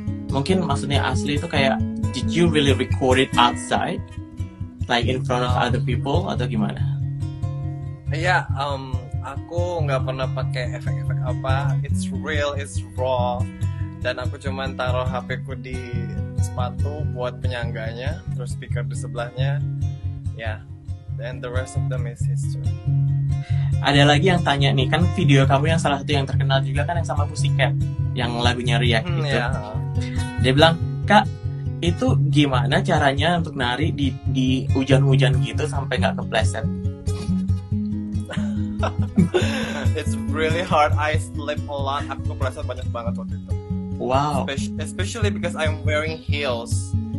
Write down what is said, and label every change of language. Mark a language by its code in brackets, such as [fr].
[id] Mungkin maksudnya asli itu kayak [en] did you really record it outside? Like in front of other people [id] atau gimana? Iya, aku nggak pernah pakai efek-efek apa. [en] It's real, it's raw. [id] Dan aku cuman taruh HP-ku di sepatu buat penyangganya, terus speaker di sebelahnya. [en] Ya, and the rest of them is history. [id] Ada lagi yang tanya nih, kan video kamu yang salah satu yang terkenal juga kan yang sama Pussycat, yang lagunya React gitu. [en] Yeah. [id] Dia bilang, Kak, itu gimana caranya untuk nari di hujan-hujan gitu sampai nggak kepleset? [en] It's really hard. I slip a lot. [id] Aku kepleset banyak banget waktu itu. [en] Wow. Especially because I'm wearing heels.